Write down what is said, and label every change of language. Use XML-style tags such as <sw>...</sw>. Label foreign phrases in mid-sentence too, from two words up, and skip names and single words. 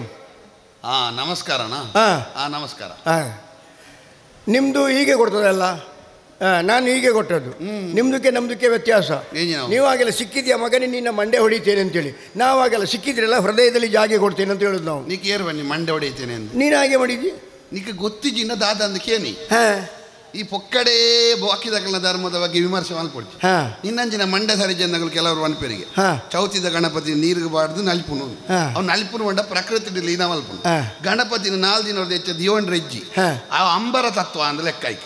<kn>ನಮಸ್ಕಾರನಾ? ನಮಸ್ಕಾರ. ನಿಮ್ಮದು ಹೀಗೆ ಕೊಡ್ತದಲ್ಲ, ನಾನು ಹೀಗೆ ಕೊಟ್ಟದ್ದು. ನಿಮ್ದಕ್ಕೆ ನಮ್ದಕ್ಕೆ ವ್ಯತ್ಯಾಸ. ನೀವಾಗೆಲ್ಲ ಸಿಕ್ಕಿದ್ಯಾ ಮಗನೇ, ನಿನ್ನ ಮಂಡೆ ಹೊಡಿತೇನೆ ಅಂತೇಳಿ. ನಾವಾಗೆಲ್ಲ ಸಿಕ್ಕಿದ್ರೆಲ್ಲ ಹೃದಯದಲ್ಲಿ ಜಾಗೆ ಕೊಡ್ತೇನೆ ಅಂತ ಹೇಳುದು ನಾವು. ನೀ ಕೇರ್ ಬನ್ನಿ ಮಂಡೆ ಹೊಡಿತೇನೆ ಅಂತ. ನೀನು ಹಾಗೆ ಮಾಡಿದ್ದಿ?</kn> <tcy>ನೀಕೆ ಗೊತ್ತಿಜಿನ ದಾದ ಅಂದ ಕೇನಿ ಈ ಪೊಕ್ಕಡೆ ಬಾಕಿದಗಳ ಧರ್ಮದ ಬಗ್ಗೆ ವಿಮರ್ಶೆ ಮಲ್ಪಡ್ತಿ. ಇನ್ನಂಚಿನ ಮಂಡ್ಯ ಸರಿ ಜನಗಳು ಕೆಲವರು ಅನ್ಪೇರಿಗೆ ಚೌತಿದ ಗಣಪತಿ ನೀರಿಗೆ ಬಾಡ್ದು ನಲ್ಪುನು ಅವ್ನು ನಲ್ಪುನು ಮಂಡ ಪ್ರಕೃತಿ ಲೀನ ಮಲ್ಪುನು. ಗಣಪತಿನ 4 ದಿನ ಹೆಚ್ಚ ದಿಯೋಂಡ್ರ ಹೆಜ್ಜಿ ಆ ಅಂಬರ ತತ್ವ ಅಂದ ಲೆಕ್ಕಾಯ್ತು.</tcy>